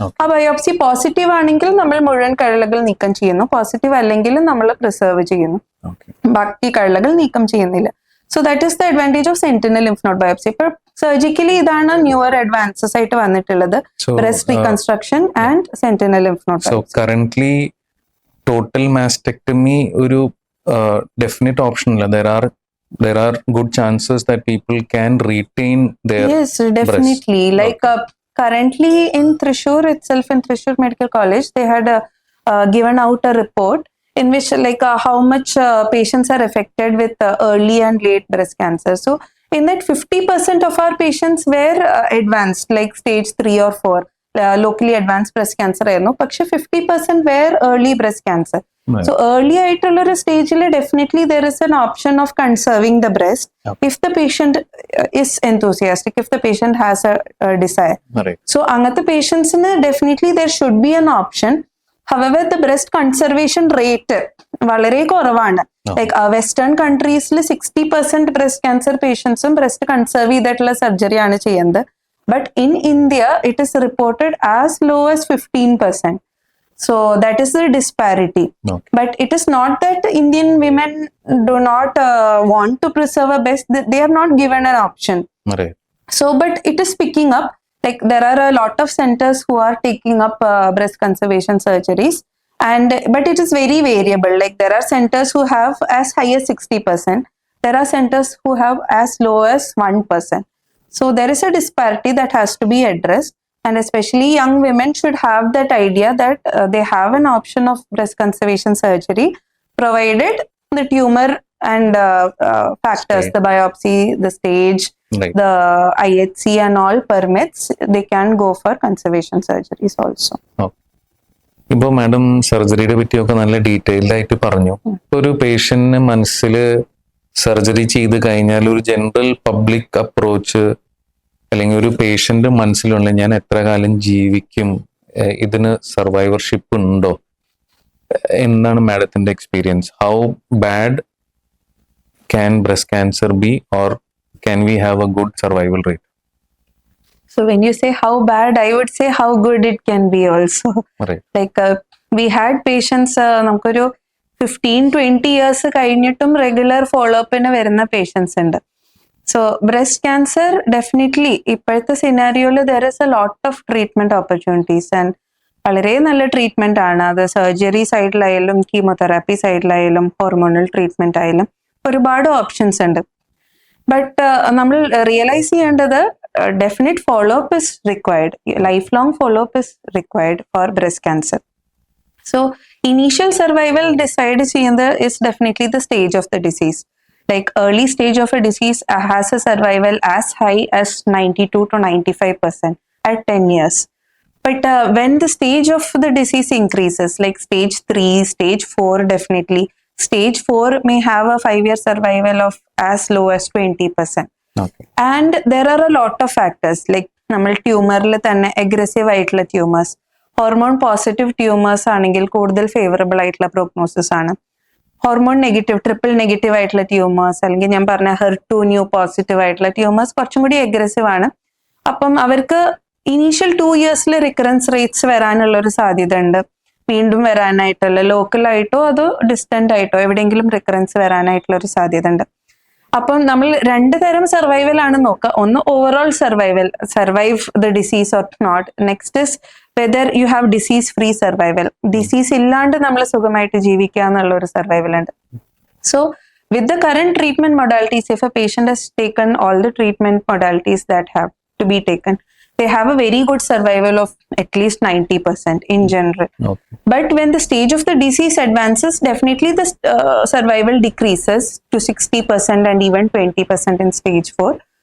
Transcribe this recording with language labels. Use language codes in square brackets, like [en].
[ml] ആ biopsy positive ആണെങ്കിൽ നമ്മൾ മുഴുവൻ കഴലകൾ നീക്കം ചെയ്യുന്നു, പോസിറ്റീവ് അല്ലെങ്കിൽ നമ്മൾ പ്രിസർവ് ചെയ്യുന്നു, ബാക്കി കഴലകൾ നീക്കം ചെയ്യുന്നില്ല. [en] So that is the advantage of sentinel lymph node biopsy. [ml] ഇപ്പൊ സർജിക്കലി ഇതാണ് ന്യൂവർ അഡ്വാൻസസ് ആയിട്ട് വന്നിട്ടുള്ളത്, breast reconstruction and sentinel lymph node biopsy. So currently total mastectomy ഒരു ഡെഫിനിറ്റ് ഓപ്ഷൻ അല്ല. [en] There are good chances that people can retain their Yes, definitely. breast. Like currently in Thrissur itself, in Thrissur Medical College, they had given out a report in which like how much patients are affected with early and late breast cancer. So in that 50% of our patients were advanced, like stage 3 or 4, locally advanced breast cancer ആയിരുന്നു. പക്ഷെ 50% were early breast cancer. So early [ml] ആയിട്ടുള്ള ഒരു സ്റ്റേജിൽ [en] Definitely there is an option of conserving the breast if the patient is enthusiastic, if the patient has a desire. So [ml] അങ്ങനത്തെ പേഷ്യൻസിന് [en] Definitely there should be an option. However, the breast conservation rate [ml] വളരെ കുറവാണ്. Like western കൺട്രീസിൽ 60% breast cancer പേഷ്യൻസും breast conserve ചെയ്തിട്ടുള്ള surgery ആണ് ചെയ്യുന്നത്. [en] But in India it is reported as low as 15%. So that is the disparity. But it is not that Indian women do not want to preserve a breast. They are not given an option. So, but it is picking up. Like there are a lot of centers who are taking up breast conservation surgeries, but it is very variable. Like there are centers who have as high as 60%. There are centers who have as low as 1%. So there is a disparity that has to be addressed. and especially young women should have that idea that they have an option of breast conservation surgery, provided the tumor and factors, Stage. the biopsy, the stage, Right. the IHC and all permits, they can go for conservation surgeries also. [ml] ഇപ്പൊ madam സർജറിയെ പറ്റിയൊക്കെ നല്ല detailed ആയിട്ട് പറഞ്ഞു. ഒരു പേഷ്യന്റിന് മനസ്സിൽ surgery ചെയ്ത് കഴിഞ്ഞാൽ ഒരു ജനറൽ പബ്ലിക് അപ്രോച്ച് അല്ലെങ്കിൽ ഒരു പേഷ്യന്റ് മനസ്സിലുള്ള ഞാൻ എത്ര കാലം ജീവിക്കും, ഇതിന് സർവൈവർഷിപ്പ് ഉണ്ടോ, എന്താണ് മാഡത്തിന്റെ experience? [en] How bad can breast cancer be or can we have a good survival rate? So when you say how bad, I would say how good it can be also. Right. Like we had patients, [ml] നമുക്കൊരു 15-20 years കഴിഞ്ഞിട്ടും regular follow അപ്പിന് വരുന്ന patients ഉണ്ട്. [en] so breast cancer definitely ഇപ്പോഴത്തെ സിനാരിയോയിൽ there is a lot of treatment opportunities and [ml] വളരെ നല്ല treatment ആണ്. അത് surgery സൈഡിലായാലും chemotherapy സൈഡിലായാലും hormonal treatment ആയാലും ഒരുപാട് ഓപ്ഷൻസ് ഉണ്ട്. ബട്ട് നമ്മൾ റിയലൈസ് ചെയ്യേണ്ടത് [en] definite follow-up is required. Lifelong follow-up is required for breast cancer. So initial survival decide is definitely the stage of the disease. Like early stage of a disease has a survival as high as 92 to 95% at 10 years. But when the stage of the disease increases, like stage 3, stage 4, definitely stage 4 may have a 5-year survival of as low as 20%. Okay. And there are a lot of factors like [ml] നമ്മൾ ട്യൂമറിൽ തന്നെ aggressive ആയിട്ടുള്ള tumours, hormone positive tumours ആണെങ്കിൽ കൂടുതൽ favourable ആയിട്ടുള്ള prognosis ആണ്. Hormone negative, triple negative ആയിട്ടുള്ള tumours അല്ലെങ്കിൽ ഞാൻ പറഞ്ഞ HER2 ന്യൂ പോസിറ്റീവ് ആയിട്ടുള്ള ട്യൂമേഴ്സ് കുറച്ചും കൂടി അഗ്രസീവ് ആണ്. അപ്പം അവർക്ക് ഇനീഷ്യൽ 2 years റിക്കറൻസ് റേറ്റ്സ് വരാനുള്ള ഒരു സാധ്യത ഉണ്ട്. വീണ്ടും വരാനായിട്ടുള്ള ലോക്കലായിട്ടോ അതോ ഡിസ്റ്റന്റ് ആയിട്ടോ എവിടെയെങ്കിലും റിക്കറൻസ് വരാനായിട്ടുള്ള ഒരു സാധ്യത ഉണ്ട്. അപ്പം നമ്മൾ 2 തരം സർവൈവൽ ആണ് നോക്കുക. ഒന്ന് [en] Overall survive the disease or not. Next is whether you have disease free survival, [ml] disease ഇല്ലാണ്ട് നമ്മൾ സുഖമായിട്ട് ജീവിക്കുക എന്നുള്ള ഒരു സർവൈവൽ ഉണ്ട്. [en] So with the current treatment modalities, if a patient has taken all the treatment modalities that have to be taken, they have a very good survival of at least 90% in general. Okay. But when the stage of the disease advances, definitely the survival decreases to 60% and even 20% in stage 4.